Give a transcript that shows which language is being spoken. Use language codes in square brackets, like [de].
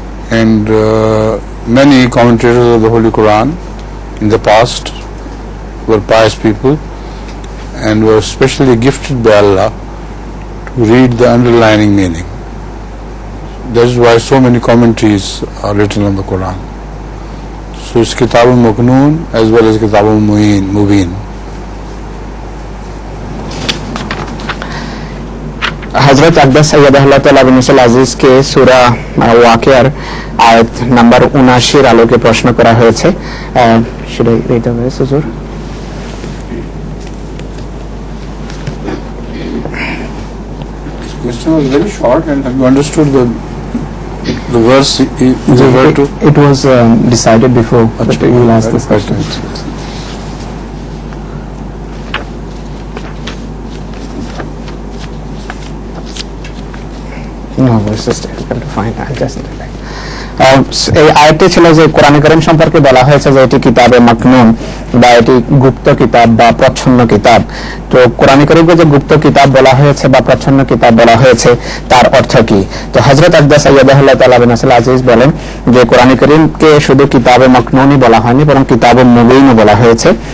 [en] And many commentators of the Holy Quran in the past were pious people and were specially gifted by Allah to read the underlying meaning. That is why so many commentaries are written on the Quran. So it's Kitabul Maknoon as well as Kitabul Mubin. [bn] হযরত আকদাস সাইয়্যিদাহুল্লাহ তাআলা বিন আজিজকে সূরা ওয়াকিয়ার আয়াত number 79 এর আলোকে প্রশ্ন করা হয়েছে। [en] should I read the verse, হুজুর? This question was very short, and have you understood the verse is referred to? It was decided before, but you will ask this question. No, it's just difficult to find. I'll just [bn] এই আয়াতটি ছিল যে কোরআন কারীম সম্পর্কে বলা হয়েছে যে এটি কিতাবে মাকনুন বা এটি গুপ্ত কিতাব বা প্রচ্ছন্ন কিতাব। তো কোরআন কারীমকে যে গুপ্ত কিতাব বলা হয়েছে বা প্রচ্ছন্ন কিতাব বলা হয়েছে তার অর্থ কি? তো হযরত আকদাস সাইয়্যিদাহুল্লাহ তাআলা বিন আজিজ বলেন যে কোরআন কারীমকে শুধু কিতাবে মাকনুনই বলা হয়নি, বরং কিতাবুল মুবিন বলা হয়েছে।